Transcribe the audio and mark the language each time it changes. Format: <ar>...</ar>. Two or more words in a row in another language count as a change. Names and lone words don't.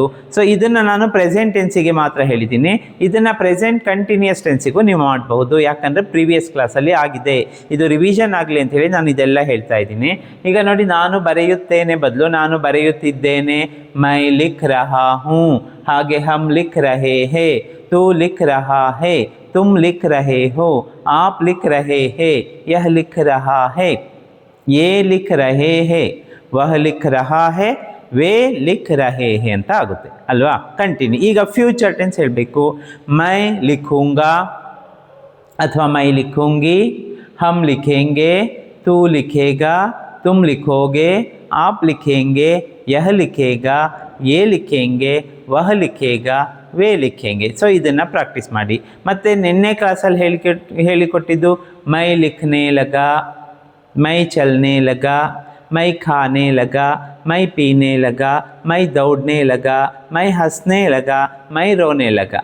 <kn>ಸೊ ಇದನ್ನು ನಾನು</kn> <en>present tense</en> <kn>ಮಾತ್ರ ಹೇಳಿದ್ದೀನಿ. ಇದನ್ನು</kn> <en>present continuous tense</en> <kn>ನೀವು ಮಾಡಬಹುದು, ಯಾಕಂದರೆ</kn> <en>previous class</en> <kn>ಆಗಿದೆ. ಇದು ರಿವಿಷನ್ ಆಗಲಿ ಅಂಥೇಳಿ ನಾನು ಇದೆಲ್ಲ ಹೇಳ್ತಾ ಇದ್ದೀನಿ. ಈಗ ನೋಡಿ, ನಾನು ಬರೆಯುತ್ತೇನೆ ಬದಲು ನಾನು ಬರೆಯುತ್ತಿದ್ದೇನೆ,</kn> <hi>मैं लिख रहा हूँ. ಹಾಗೆ हम लिख रहे हैं, तू लिख रहा है, तुम लिख रहे हो, आप लिख रहे हैं, यह लिख रहा है, ये लिख रहे हैं, वह लिख रहा है, वे लिख रहे हैं</hi> <kn>ಅಂತ ಆಗುತ್ತೆ ಅಲ್ವಾ.</kn> <hi>ಕಂಟಿನ್ಯೂ. ಈಗ</hi> <en>future tense</en> <hi>ಹೇಳಬೇಕು. मैं लिखूँगा ಅಥವಾ मैं लिखूँगी, हम लिखेंगे, तू लिखेगा, तुम लिखोगे, आप लिखेंगे, यह लिखेगा, ये लिखेंगे, वह लिखेगा, वे लिखेंगे.</hi> <kn>ಸೊ ಇದನ್ನು ಪ್ರಾಕ್ಟೀಸ್ ಮಾಡಿ. ಮತ್ತು ನಿನ್ನೆ ಕ್ಲಾಸಲ್ಲಿ ಹೇಳಿಕೊಟ್ಟಿದ್ದು</kn> <hi>मैं लिखने लगा, मैं चलने लगा, मैं खाने लगा, मैं पीने लगा, मैं दौड़ने लगा, मैं हँसने लगा, मैं रोने लगा.</hi>